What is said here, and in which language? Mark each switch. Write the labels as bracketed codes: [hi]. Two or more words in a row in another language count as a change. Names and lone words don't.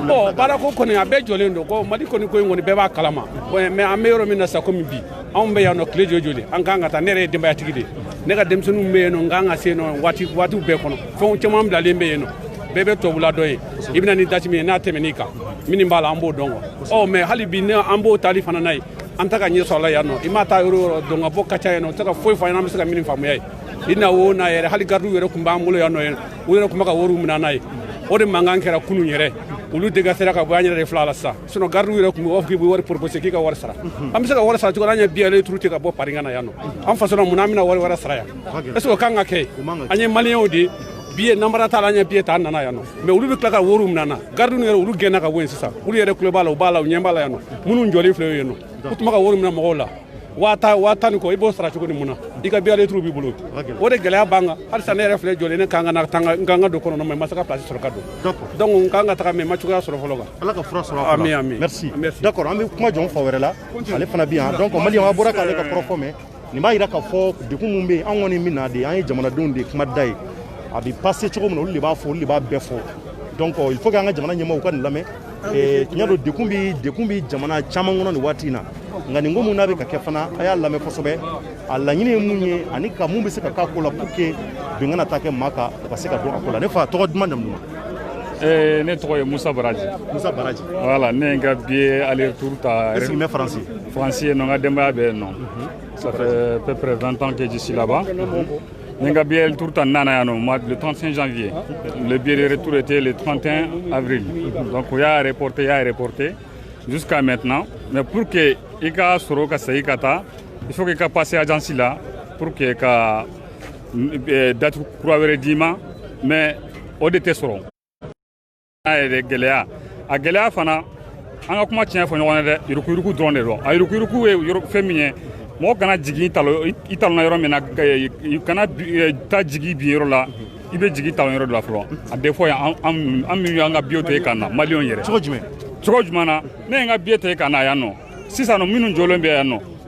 [bm] bon baarako kɔni a bɛɛ jɔlen don ko Mali kɔni ko in kɔni bɛɛ b'a kalama mais an bɛ yɔrɔ min na sa komi bi anw bɛ yan nɔ tile joli an kan ka taa ne yɛrɛ ye denbayatigi de ye ne ka denmisɛnninw bɛ yen nɔ n kan ka se yen nɔ waatiw bɛɛ kɔnɔ fɛnw caman bilalen bɛ yen nɔ bɛɛ bɛ tubabula dɔ ye i bɛna ni date min ye n'a tɛmɛn'i kan min b'a la an b'o dɔn [fr] quoi mais [bm] hali bi an b'o tali fana na ye an tɛ ka ɲɛ sɔrɔ a la yan nɔ i m'a taa yɔrɔ o yɔrɔ dɔn ka bɔ ka ca yan nɔ o tɛ ka foyi fɔ an ɲɛna an bɛ se ka min faamuya ye i na o n'a yɛrɛ hali gardiw yɛrɛ tun b'an bolo yan nɔ u yɛrɛ tun bɛ ka wariw minɛ n'a ye o de mankan kɛra kunun yɛrɛ olu dégassera ka bɔ an yɛrɛ de fila la sisan sinon gardiw yɛrɛ tun bɛ b'a fɔ k'i bɛ wari proposer k'i ka wari sara an bɛ se ka wari sara cogo an ye [fr] billet aller-retour [bm] te ka bɔ Paris ka na yan nɔ an fasona mun na an bɛna wari wɛrɛ sara yan [fr] est ce que [bm] o kan ka kɛ an ye maliyɛnw de billet namara t'a la an ye billet ta an nana yan nɔ mais olu bɛ tila ka wariw minɛ an na gardiw yɛrɛ olu gɛnna ka bɔ yen sisan olu yɛrɛ tulo b'a la u b'a la u ɲɛ b'a la yan nɔ minnu jɔlen filɛ yen nɔ u tun bɛ ka wari minɛ mɔgɔw la waa tan ni kɔ i b'o sara cogo ni mun na i ka [fr] billet aller-retour [bm] b'i bolo o de gɛlɛya b'an kan halisa ne yɛrɛ filɛ jɔlen ne kan ka na n kan ka don kɔnɔ mais n ma se ka place sɔrɔ ka don donc n kan ka taga mais n ma cogoya sɔrɔ fɔlɔ kan ala ka fura sɔrɔ amin [fr] merci d'accord [bm] an bɛ kuma jɔn fa wɛrɛ la ale fana bɛ yan donc maliyɛn a bɔra k'ale ka kɔrɔfɔ mɛn nin b'a jira k'a fɔ degun min bɛ yen an kɔni min na de an ye jamanadenw de kuma da ye a bɛ passer cogo min na olu de b'a fɔ olu de b'a bɛɛ fɔ [fr] donc il faut que [bm] an ka jamana ɲɛmaaw ka nin lamɛn tiɲɛ don dekun bɛ jamana caman kɔnɔ nin waati in na nka nin ko mun n'a bɛ ka kɛ fana a y'a lamɛn kosɛbɛ a laɲini ye mun ye ani ka mun bɛ se ka k'a ko la [fr] pour que [bm] bin kana taa kɛ maa kan o ka se ka dɔn a ko la ne fa tɔgɔ duman daminɛ na. Ne tɔgɔ ye Musa Baraji. Musa Baraji. Voilà ne ye n ka [fr] billet aller-retour [bm] ta. [fr] Est-ce qu'il est français? Français non, [bm] n ka denbaya bɛ yen nɔ. [fr] Ça fait à peu près 20 ans que je suis là-bas. [bm] N ka [fr] billet aller-retour [bm] ta nana yan nɔ [fr] le 35 janvier. Le billet de retour était le 31 avril. Donc il y a reporté jusqu'à maintenant. Mais pour que [bm] i ka sɔrɔ ka segin ka taa [fr] il faut que [bm] i ka [fr] passer agence [bm] la [fr] pour que [bm] ka date kura wɛrɛ d'i ma mais o de tɛ sɔrɔ. A yɛrɛ gɛlɛya a gɛlɛya fana an ka kuma tiɲɛ fɔ ɲɔgɔn ye dɛ yurukuyuruku dɔrɔn de don a yurukuyuruku ye fɛn min ye mɔgɔ kana jigin i talonna yɔrɔ min na kana taa jigin bin yɔrɔ la i bɛ jigin talon yɔrɔ de la fɔlɔ a [fr] des fois [bm] an minnu y'an ka billet ta kan na maliyɛnw yɛrɛ cogo jumɛn na ne ye n ka billet ta kan na yan nɔ sisan nɔ minnu jɔlen bɛ yan nɔ